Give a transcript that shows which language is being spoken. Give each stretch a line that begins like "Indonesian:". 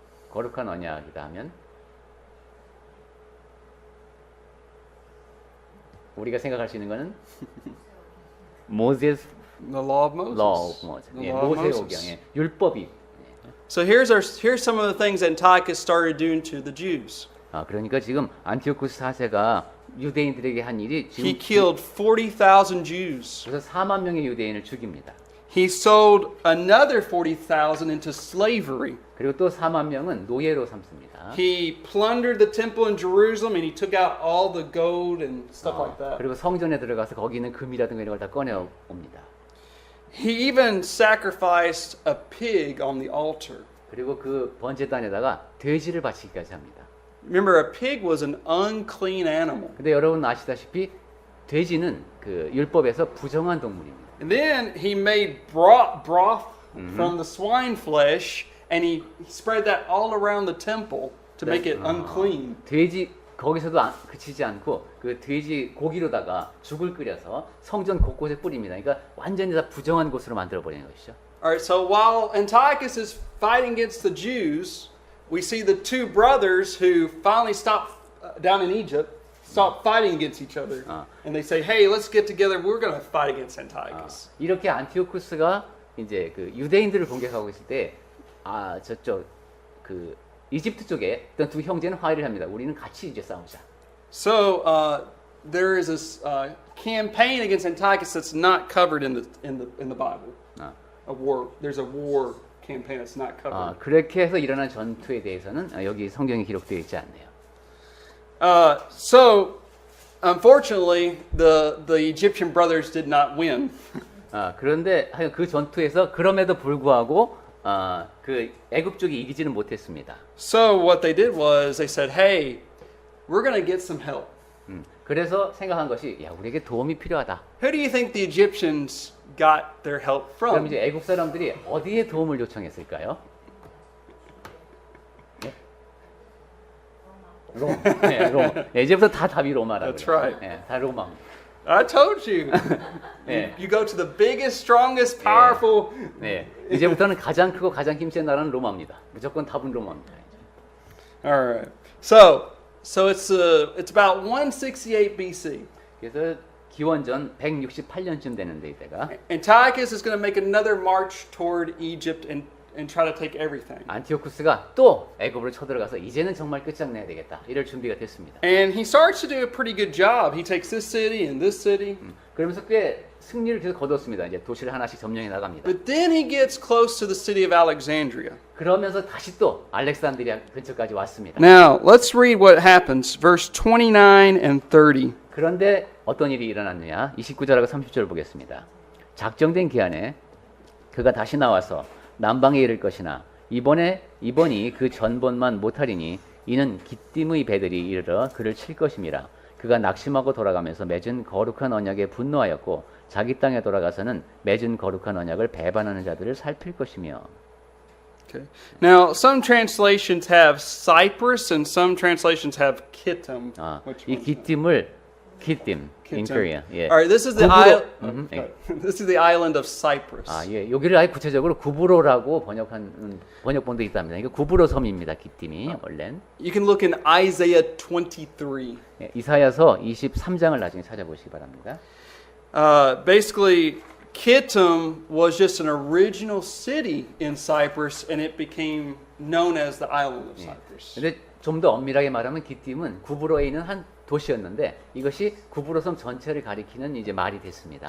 Korean: 거룩한 언약이다 하면 우리가 생각할 수 있는 거는 모세스
English: The law of Moses. law of Moses. The
Korean: 예,
English: law of
Korean: 모세의
English: Moses.
Korean: 오경. 예, 율법이.
English: So here's some of the things Antiochus started doing to the Jews.
Korean: 그러니까 지금 안티오쿠스 4세가 유대인들에게 한 일이 지금
English: He killed 40,000 Jews.
Korean: 그래서 4만 명의 유대인을 죽입니다.
English: He sold another 40,000 into slavery.
Korean: 그리고 또 4만 명은 노예로 삼습니다.
English: He plundered the temple in Jerusalem and he took out all the gold and stuff like that.
Korean: 그리고 성전에 들어가서 거기 있는 금이라든가 이런 걸 다 꺼내 옵니다.
English: He even sacrificed a pig on the altar.
Korean: 그리고 그 번제단에다가 돼지를 바치기까지 합니다.
English: Remember, a pig was an unclean animal.
Korean: 근데 여러분 아시다시피 돼지는 그 율법에서 부정한 동물입니다.
English: And then he made broth from the swine flesh and he spread that all around the temple to make it unclean.
Korean: 돼지 거기서도 그치지 않고 그 돼지 고기로다가 죽을 끓여서 성전 곳곳에 뿌립니다. 그러니까 완전히 다 부정한 곳으로 만들어 버리는 것이죠.
English: All right, so while Antiochus is fighting against the Jews, we see the two brothers who finally stopped down in Egypt, stopped fighting against each other. And they say, hey, let's get together. We're going to fight against Antiochus.
Korean: 이렇게 안티오쿠스가 이제 그 유대인들을 공격하고 있을 때 저쪽 그 이집트 쪽에 있던 두 형제는 화해를 합니다. 우리는 같이 이제 싸우자.
English: So there is this campaign against Antiochus that's not covered in the Bible. A war. There's a war campaign that's not covered.
Korean: 그렇게 해서 일어난 전투에 대해서는 여기 성경에 기록되어 있지 않네요.
English: So unfortunately, the Egyptian brothers did not win.
Korean: 그런데 그 전투에서 그럼에도 불구하고 그 애굽 쪽이 이기지는 못했습니다.
English: So what they did was they said, "Hey, we're going to get some help."
Korean: 그래서 생각한 것이 야 우리에게 도움이 필요하다.
English: Who do you think the Egyptians got their help
Korean: 그럼
English: from?
Korean: 이제 애굽 사람들이 어디에 도움을 요청했을까요? 로마. 네, 로마. 네, 이제부터 다 답이 로마라고요.
English: That's right.
Korean: 네, 다 로마입니다.
English: I told you.
Korean: 네.
English: You go to the biggest, strongest, powerful.
Korean: 네, 이제부터는 가장 크고 가장 힘센 나라는 로마입니다. 무조건 답은 로마입니다.
English: All right. So it's about 168 BC.
Korean: 그래서 기원전 168년쯤 되는데 이때가
English: Antiochus is going to make another march toward Egypt and try to take everything.
Korean: 안티오쿠스가 또 애굽으로 쳐들어가서 이제는 정말 끝장내야 되겠다. 이럴 준비가 됐습니다.
English: And he starts to do a pretty good job. He takes this city and this city.
Korean: 그러면서 꽤 승리를 계속 거뒀습니다. 이제 도시를 하나씩 점령해 나갑니다.
English: But then he gets close to the city of Alexandria.
Korean: 그러면서 다시 또 알렉산드리아 근처까지 왔습니다.
English: Now, let's read what happens, verse 29 and 30.
Korean: 그런데 어떤 일이 일어났느냐? 29절하고 30절 보겠습니다. 작정된 기한에 그가 다시 나와서 남방에 이를 것이나 이번이 그 전번만 못하리니 이는 기띔의 배들이 이르러 그를 칠 것임이라. 그가 낙심하고 돌아가면서 맺은 거룩한 언약에 분노하였고 자기 땅에 돌아가서는 맺은 거룩한 언약을 배반하는 자들을 살필 것이며.
English: Okay. Now, some translations have Cyprus and some translations have Kittim. Which
Korean: 이
English: one's
Korean: 기띔
English: in Korea.
Korean: 예.
English: All right, this is the island. This is the island of Cyprus.
Korean: 예. 여기를 아예 구체적으로 구브로라고 번역한 번역본도 있답니다. 이거 구브로 섬입니다. 기띔이 원래는.
English: You can look in Isaiah 23.
Korean: 예, 이사야서 23장을 나중에 찾아보시기 바랍니다.
English: Basically, Kittim was just an original city in Cyprus, and it became known as the island of Cyprus.
Korean: 근데 좀 더 엄밀하게 말하면 기띔은 구브로에 있는 한 도시였는데 이것이 구브로 섬 전체를 가리키는 이제 말이 됐습니다.